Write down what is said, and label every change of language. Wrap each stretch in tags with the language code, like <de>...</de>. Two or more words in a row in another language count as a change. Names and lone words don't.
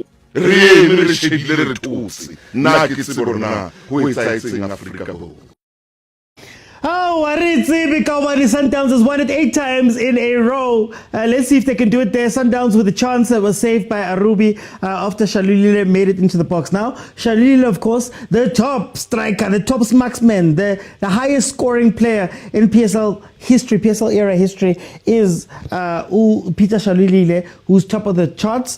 <st>re eme re shebile re thotse nna ke tsebe gore na ho etsaetseng Afrika Borwa.</st> <en>Oh, Waritsi Bikawani Sundowns has won it 8 times in a row. Let's see if they can do it there. Sundowns with a chance that was saved by Arubi after Shalulile made it into the box. Now, Shalulile, of course, the top striker, the top marksman, the highest scoring player in PSL history, PSL era history, is Peter Shalulile, who's top of the charts.</en>